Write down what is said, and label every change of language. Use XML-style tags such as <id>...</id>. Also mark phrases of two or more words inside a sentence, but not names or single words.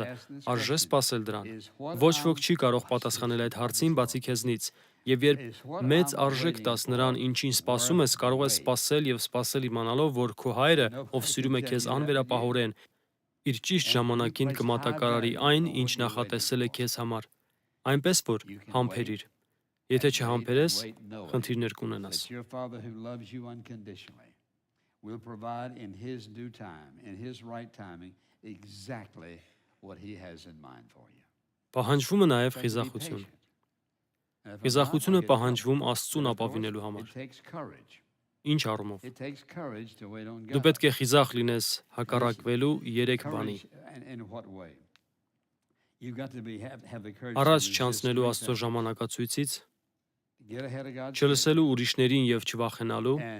<hy>արժե սպասել դրան։ Ոչ ոք չի կարող պատասխանել այդ հարցին, բացի քեզնից։ Եվ երբ մեծ արժեք տաս նրան, ինչին սպասում ես, կարող ես սպասել եւ սպասել իմանալով, որ քո հայրը, ով սիրում է քեզ անվերապահորեն, իր ճիշտ ժամանակին կմատակարարի այն, ինչ նախատեսել է քեզ համար։ Այնպես որ համբերիր։ Եթե չհամբերես, խնդիրներ կունենաս։</hy> <en>Will provide in his due time, in his right timing, exactly what he has in mind for you.</en> <hy>Պահանջվում է նաև խիզախություն։ Խիզախությունը պահանջվում Աստծուն ապավինելու համար։ Ինչ առումով։ Դու պետք է խիզախ լինես հակառակվելու 3 բանի։ Առաջ չանցնելու Աստծո ժամանակացույցից, չլսելու ուրիշներին եւ չվախենալու,</hy>